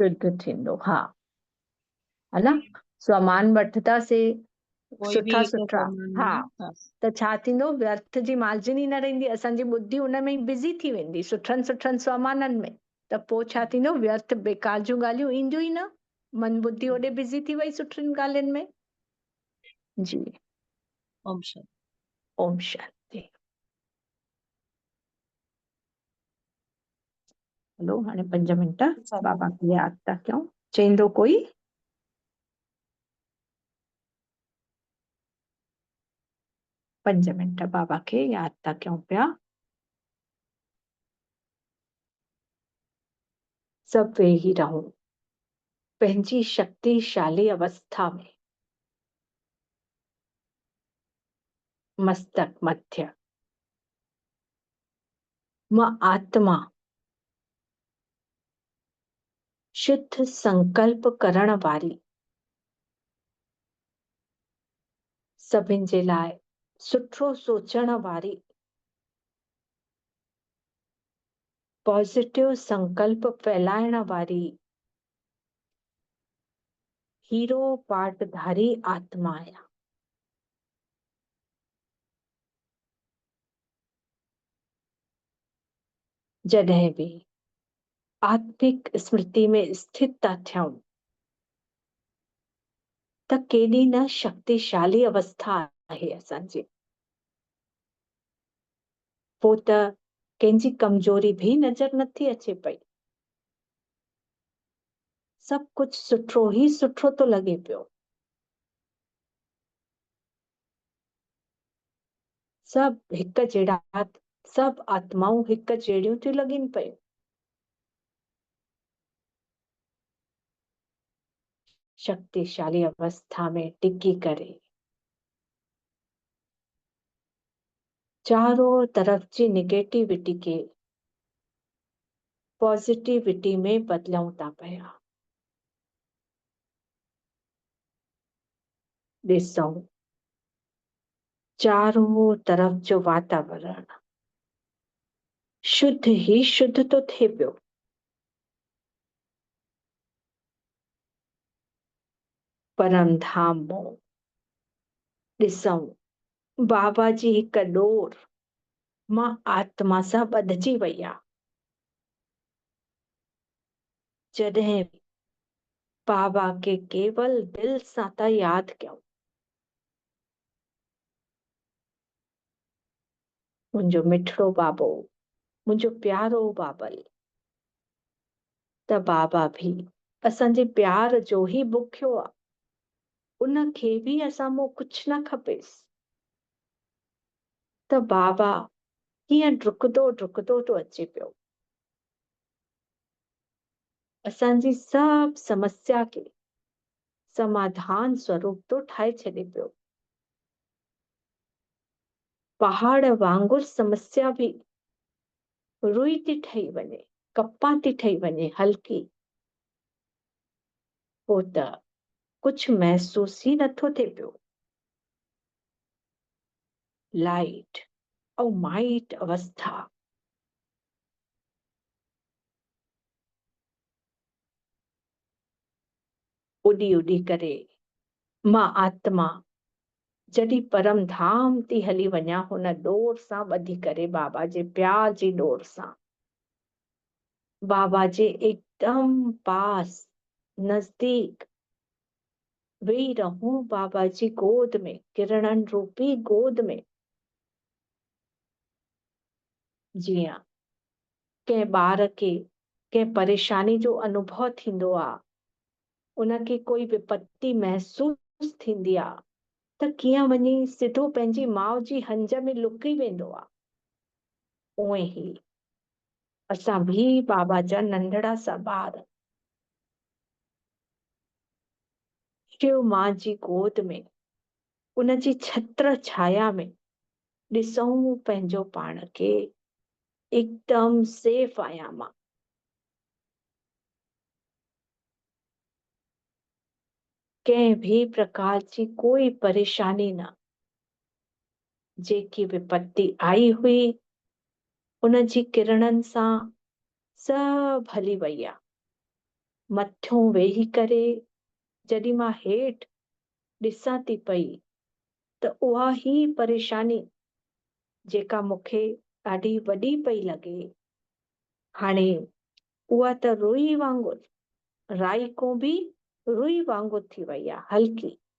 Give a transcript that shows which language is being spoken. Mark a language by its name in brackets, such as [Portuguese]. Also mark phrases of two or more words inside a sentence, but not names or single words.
[Sindhi] शुद्ध थींदो, हा, है न। स्वमान वठंदासीं कोई बि सुठा हिकु सुठा, सोमान हा, में त छा थींदो, व्यर्थ जी मार्जिन ई न रहंदी, असांजी बुद्धि उन में ई बिज़ी थी वेंदी सुठनि सुठनि स्वमाननि में। त पोइ छा थींदो, व्यर्थ बेकार जूं ॻाल्हियूं ईंदियूं ई न, मन बुद्धि होॾे बिज़ी थी वई सुठियुनि ॻाल्हियुनि में। जी, ओम शांति। ओम शांति। हलो, हाणे 5 मिंट बाबा खे यादि था कयूं। चईंदो कोई? पंज मिंट बाबा खे यादि था कयूं पिया। सब वेही रहूं पंहिंजी शक्तिशाली अवस्था में। मस्तक मध्य। मां आत्मा शुद्ध संकल्प करण वारी, सभिनि जे लाइ सुठो सोचण वारी, पॉजिटिव संकल्प फैलाइण वारी हीरो पाटधारी आत्मा आहियां। जॾहिं बि आत्मिक स्मृति में स्थित था थियूं त केॾी न शक्तिशाली अवस्था आहे असांजी। पोइ त कंहिंजी कमजोरी भी नज़र नथी अचे पई। सब कुछ सुठो ही सुठो तो लगे पियो। सब हिक जहिड़ा, सब आत्माऊं हिक जहिड़ियूं थियूं लॻनि पियूं। शक्तिशाली अवस्था में टिकी करे [Hindi] चारों तरफ [Sindhi] जी निगेटिविटी के पॉजिटिविटी में बदलूं था पिया। ॾिसूं [Hindi] चारों तरफ [Sindhi] जो वातावरण शुद्ध ही शुद्ध तो थिए पियो। परम धाम मों ॾिसूं बाबा जी हिक डोर मां आत्मा सां ॿधजी वई आहे। जॾहिं बाबा के केवल दिल सां था यादि कयूं, मुंहिंजो मिठड़ो बाबो, मुंहिंजो प्यारो बाबल, त बाबा भी असांजे प्यार जो ही बुखियो आहे। उनखे भी असां मों कुछ न खपेसि। त बाबा कीअं डुकंदो डुकंदो तो अचे पियो। असांजी सब समस्या के समाधान स्वरूप तो ठाहे छॾे पियो। पहाड़ वांगुर समस्या भी रुई थी ठही वञे, कपा थी ठही वञे, हल्की। पोइ त कुछ महसूस ही नथो थिए पियो। लाइट और माइट अवस्था। उडी उडी करे मां आत्मा जॾहिं परम धाम थी हली वञा, हुन डोर सां ॿधी करे, बाबा जे प्यार जी डोर सां, बाबा जे एकदम पास नजदीक वेही रहूं, बाबा जी गोद में, किरणन रूपी गोद में। जीअं कंहिं ॿार खे कंहिं परेशानी जो अनुभव थींदो आहे, उनखे कोई विपत्ति महसूस थींदी आहे, त कीअं वञी सिधो पंहिंजी माउ जी हंज में लुकी वेंदो आहे। उहे ही असां भी बाबा जा नंढड़ा सा ॿार शिव मां जी गोद में, उन जी छत्र छाया में ॾिसूं पंहिंजो पाण खे एकदम सेफ आहियां मां। कंहिं भी प्रकार जी कोई परेशानी न। जेकी विपत्ति आई हुई उन जी किरणनि सां सभु हली वई आहे। मथियों वेही करे जॾहिं मां हेठि ॾिसां थी पई त उहा ही परेशानी जेका मूंखे ॾाढी वॾी पई लॻे, हाणे उहा त रुई वांगुरु, राई को बि रुई वांगुरु थी वई आहे, हल्की।